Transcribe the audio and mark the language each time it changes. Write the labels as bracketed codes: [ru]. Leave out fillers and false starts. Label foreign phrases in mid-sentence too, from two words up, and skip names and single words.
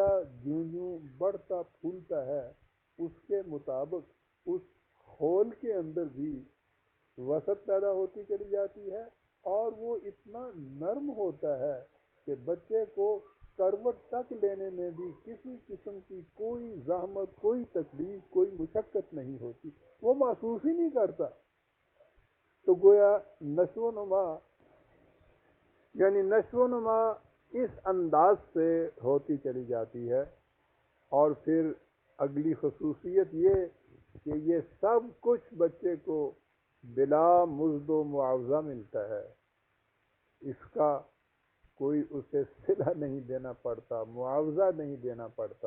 [ur] جوں جوں بڑھتا پھولتا ہے اس کے مطابق اس خول کے اندر بھی وسعت پیدا ہوتی چلی جاتی ہے، اور وہ اتنا نرم ہوتا ہے کہ بچے کو کروٹ تک لینے میں بھی کسی قسم کی کوئی زحمت، کوئی تکلیف، کوئی مشقت نہیں ہوتی، وہ محسوس ہی نہیں کرتا۔ تو گویا نشو و نما، یعنی نشو و نما اس انداز سے ہوتی چلی جاتی ہے. اور پھر اگلی خصوصیت یہ کہ یہ سب کچھ بچے کو بلا مزد و معاوضہ ملتا ہے. اس کا کوئی اسے صلہ نہیں دینا پڑتا، معاوضہ نہیں دینا پڑتا.